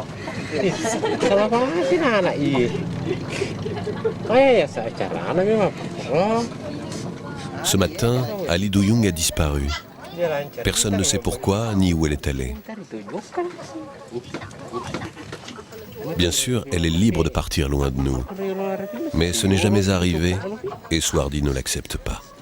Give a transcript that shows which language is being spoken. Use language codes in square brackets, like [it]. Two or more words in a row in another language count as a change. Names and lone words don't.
[id] Salah banget sih anak iya. Ya secara anak memang. Oh. [fr] Ce matin, Ali Duyung a disparu. Personne ne sait pourquoi ni où elle est allée. Bien sûr, elle est libre de partir loin de nous. Mais ce n'est jamais arrivé et Swardi ne l'accepte pas.